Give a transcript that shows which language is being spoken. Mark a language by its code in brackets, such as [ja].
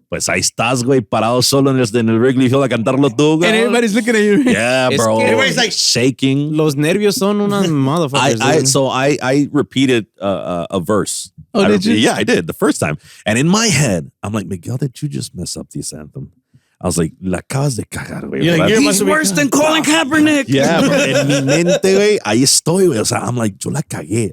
[es] Pues ahí estás, güey, parado solo en el Wrigley Field a cantarlo tú, güey. [en] And everybody's looking at you. Yeah, bro. [es] que- [en] Everybody's like shaking. [es] Los nervios son unas motherfuckers. [en] So I repeated a verse. Oh, did you? Yeah, I did the first time. And in my head, I'm like, Miguel, did you just mess up this anthem? I was like, [es] la acabas de cagar, güey. [en] He's worse than Colin Kaepernick. Yeah, bro. [es] En mi mente, güey, ahí estoy, güey. O sea, [en] I'm like, [es] yo la cagué.